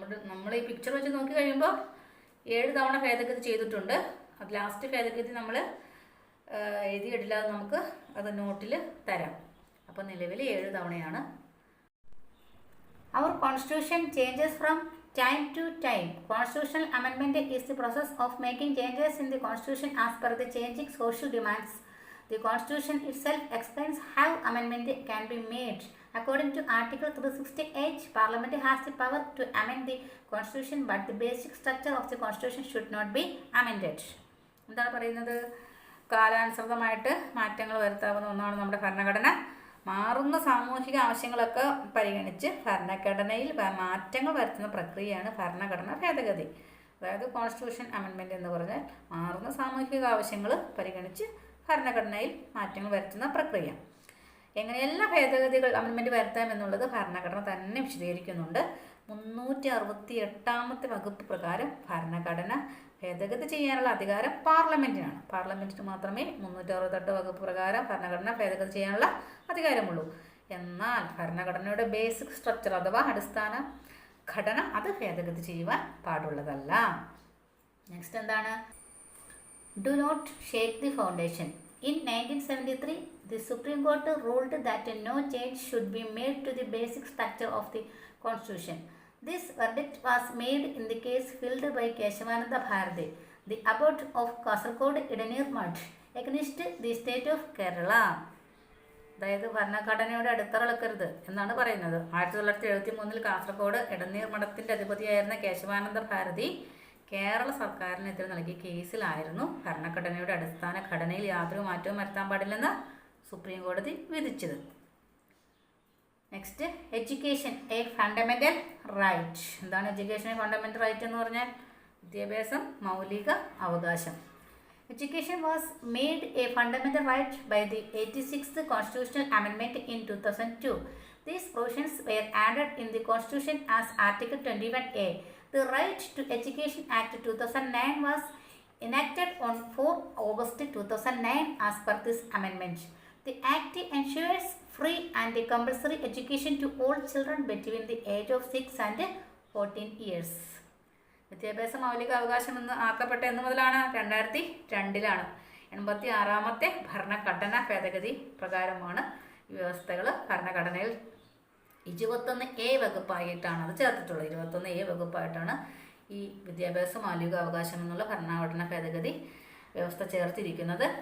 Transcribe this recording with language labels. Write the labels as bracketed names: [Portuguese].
[Malayalam] നമ്മൾ ഈ പിക്ചർ വെച്ച് നോക്കി കഴിയുമ്പോൾ 7 തവണ ഭേദഗതി ചെയ്തിട്ടുണ്ട്. അത് ലാസ്റ്റ് ഭേദഗതി നമ്മൾ എഴുതിയിട്ടില്ല, അത് നമുക്ക് അത് നോട്ടിൽ തരാം. അപ്പോൾ നിലവിൽ 7 തവണയാണ്. [English] Our constitution changes from time to time. Constitutional amendment is the process of making changes in the constitution as per the changing social demands. The constitution itself explains how amendment can be made. According to Article 368, Parliament has the power to amend the constitution, but the basic structure of the constitution should not be amended. [Malayalam] എന്താണ് പറയുന്നത്? കാലാനുസൃതമായിട്ട് മാറ്റങ്ങൾ വരുത്താവുന്ന ഒന്നാണ് നമ്മുടെ ഭരണഘടന. മാറുന്ന സാമൂഹിക ആവശ്യങ്ങളൊക്കെ പരിഗണിച്ച് ഭരണഘടനയിൽ മാറ്റങ്ങൾ വരുത്തുന്ന പ്രക്രിയയാണ് ഭരണഘടനാ ഭേദഗതി. അതായത് കോൺസ്റ്റിറ്റ്യൂഷൻ അമെൻമെൻറ്റ് എന്ന് പറഞ്ഞാൽ മാറുന്ന സാമൂഹിക ആവശ്യങ്ങൾ പരിഗണിച്ച് ഭരണഘടനയിൽ മാറ്റങ്ങൾ വരുത്തുന്ന പ്രക്രിയ. എങ്ങനെയെല്ലാം ഭേദഗതികൾ അമെൻമെൻറ്റ് വരുത്താമെന്നുള്ളത് ഭരണഘടന തന്നെ വിശദീകരിക്കുന്നുണ്ട്. 368 വകുപ്പ് പ്രകാരം ഭരണഘടന ഭേദഗതി ചെയ്യാനുള്ള അധികാരം പാർലമെൻറ്റിനാണ്. പാർലമെൻറ്റിന് മാത്രമേ 368 വകുപ്പ് പ്രകാരം ഭരണഘടന ഭേദഗതി ചെയ്യാനുള്ള അധികാരമുള്ളൂ. എന്നാൽ ഭരണഘടനയുടെ ബേസിക് സ്ട്രക്ചർ അഥവാ അടിസ്ഥാന ഘടന അത് ഭേദഗതി ചെയ്യുവാൻ പാടുള്ളതല്ല. [English] next [Malayalam] എന്താണ്? [English] Do not shake the foundation. In 1973, the Supreme Court ruled that no change should be made to the basic structure of the Constitution. This verdict was made in the case filed by Keshavananda Bharati, the abbot of Kasaragod Idanir Mutt, against the state of Kerala. [Malayalam] അതായത് ഭരണഘടനയുടെ അടിത്തറക്കരുത് എന്നാണ് പറയുന്നത്. 1973 കാസർഗോഡ് ഇടനീർ മഠത്തിൻ്റെ അധിപതിയായിരുന്ന കേശവാനന്ദ ഭാരതി കേരള സർക്കാരിനെതിരെ നൽകിയ കേസിലായിരുന്നു ഭരണഘടനയുടെ അടിസ്ഥാന ഘടനയിൽ യാതൊരു മാറ്റവും വരുത്താൻ പാടില്ലെന്ന് സുപ്രീം കോടതി വിധിച്ചത്. [English] Next, education a fundamental right. [Malayalam] എന്താണ് [English] education a fundamental right [Malayalam] എന്ന് പറഞ്ഞാൽ? വിദ്യാഭ്യാസം മൗലിക അവകാശം. [English] Education was made a fundamental right by the 86th Constitutional Amendment in 2002. These provisions were added in the Constitution as Article 21A. The Right to Education Act 2009 was enacted on 4 August 2009 as per this amendment. The Act ensures free and compulsory education to all children between the age of 6 and 14 years. [Malayalam] വിദ്യാഭ്യാസ മൗലിക അവകാശം എന്ന് ആക്കപ്പെട്ട എന്ന് മുതലാണ്? 2002 86ാമത്തെ ഭരണഘടനാ ഭേദഗതി പ്രകാരമാണ് ഈ വ്യവസ്ഥകൾ ഭരണഘടനയിൽ 21A വകുപ്പായിട്ടാണ് അത് ചേർത്തിട്ടുള്ളത്. 21A വകുപ്പായിട്ടാണ് ഈ വിദ്യാഭ്യാസ മൗലിക അവകാശം എന്നുള്ള ഭരണഘടനാ ഭേദഗതി വ്യവസ്ഥ ചേർത്തിരിക്കുന്നത്.